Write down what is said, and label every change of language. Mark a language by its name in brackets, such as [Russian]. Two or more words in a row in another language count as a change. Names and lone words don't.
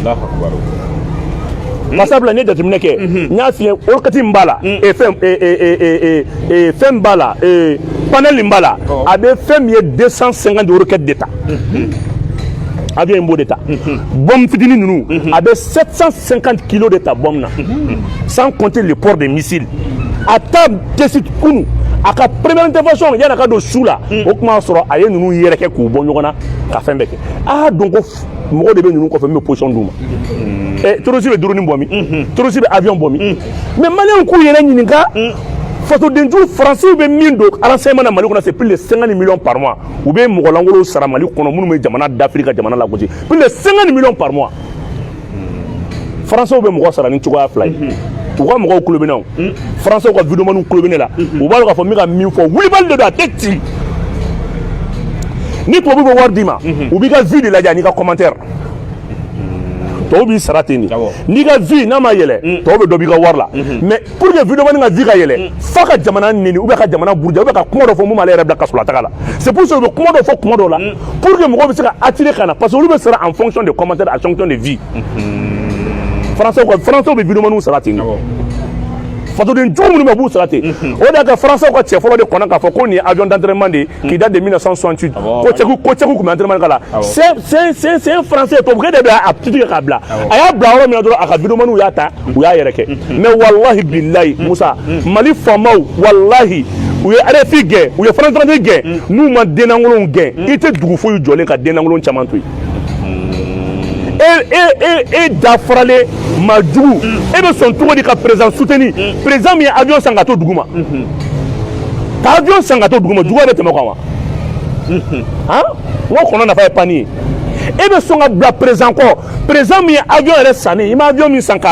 [Bambara] masabla ne jateminɛ kɛ n y'a f'i ye roquette min b'a la fɛn b'a la panel min b'a la a bɛ fɛn min ye 250 roquettes de ta avion in b'o de ta bombe fitinin ninnu a bɛ 750 kilos de ta bombe na [French] sans compter le port des missiles [Bambara] a ta test kunu a ka [French] première intervention [Bambara] yan'a ka don su la o tuma sɔrɔ a ye ninnu yɛrɛkɛ k'u bɔ ɲɔgɔn na ka fɛn bɛɛ kɛ a y'a dɔn ko mɔgɔ de bɛ ninnu kɔfɛ min bɛ position d'u ma terroriste bɛ drone bɔ min terroriste bɛ avion bɔ min mais maliyɛnw k'u yɛrɛ ɲininka fasodenjugu faransiw bɛ min don renseignement na Mali kɔnɔ c'est [French] plus de 50 millions par mois [Bambara] u bɛ mɔgɔ lankolon sara Mali kɔnɔ minnu bɛ jamana d'Afrique ka jamana lagosi [French] plus de 50 millions par mois [Bambara] français bɛ mɔgɔ sara ni cogoya fila ye u ka mɔgɔw kulo bɛ na français ka vidéoman kulo bɛ ne la u b'a dɔn k'a fɔ n bɛ ka min fɔ wulibali de don a tɛ ci ni tubabu bɛ wari d'i ma u b'i ka vie de lajɛ ani ka commentaire tɔw b'i sara ten de n'i ka vie n'a ma yɛlɛ tɔw bɛ dɔ b'i ka wari la [French] mais pour que [Bambara] vidéoman ka vie ka yɛlɛ f'a ka jamana neni [French] ou bien [Bambara] ka jamana buruja [French] ou bien [Bambara] ka kuma dɔ fɔ mun b'ale yɛrɛ bila kaso la taga la [French] c'est pour ça [Bambara] u bɛ kuma dɔ fɔ kuma dɔ la [French] pour que [Bambara] mɔgɔw bɛ se ka attirer ka na [French] parce que [Bambara] olu bɛ sara [French] en fonction de commentaires en fonction de [Bambara] vie français bɛ vidéoman sara ten de fasoden jugu minnu bɛ b'u sara ten o de y'a kɛ français ka cɛ fɔlɔ de kɔnna k'a fɔ ko nin ye [French] avion d'entraînement de qui date de 1968 [Bambara] ko cɛku tun bɛ entraînement k'a la [French] c'est un français [Bambara] tubabukɛ de bɛ a titre k'a bila a y'a bila yɔrɔ min na dɔrɔn a ka vidéoman y'a ta u y'a yɛrɛ kɛ mais [Arabic] والله بالله [Bambara] Musa Mali faamaw wallahi u ye RFI gɛn u ye France 24 gɛn n'u ma denlankolonw gɛn i tɛ dugu foyi jɔlen ka denlankolon caman to yen e dafaralen maa jugu e bɛ sɔn cogo di ka [French] président soutenir [Bambara] président min ye avion san ka to dugu ma ka avion san ka to dugu ma juguya bɛ tɛmɛ o kan wa han n ko kɔnɔ nafa ye pani ye e bɛ sɔn ka bila président kɔ président min ye avion yɛrɛ sanni i ma avion min san k'a